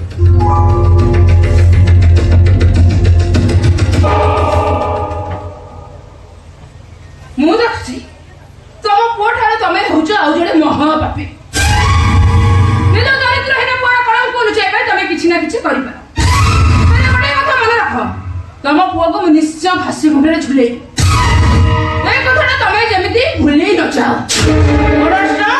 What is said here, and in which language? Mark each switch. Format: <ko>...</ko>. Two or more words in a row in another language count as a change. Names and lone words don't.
<or>ମୁଁ ଦେଖୁଛି ତମ ପୁଅ ଠାରୁ ତମେ ହଉଛ ଆଉ ଜଣେ ମହାପାପୀ। ନିଜ ଚରିତ୍ରହୀନ ପୁଅର କଳଙ୍କୁ ଲୁଚାଇବା ପାଇଁ ତମେ କିଛି ନା କିଛି କରିପାର। ଗୋଟେ କଥା ମନେ ରଖ ତମ ପୁଅକୁ ମୁଁ ନିଶ୍ଚୟ ଫାଶୀ ମୁଣ୍ଡରେ ଝୁଲେଇବି। ଏଇ କଥାଟା ତୁମି ଯେମିତି ଭୁଲି ନ ଚାଅ।</or> <en>Understand?</en>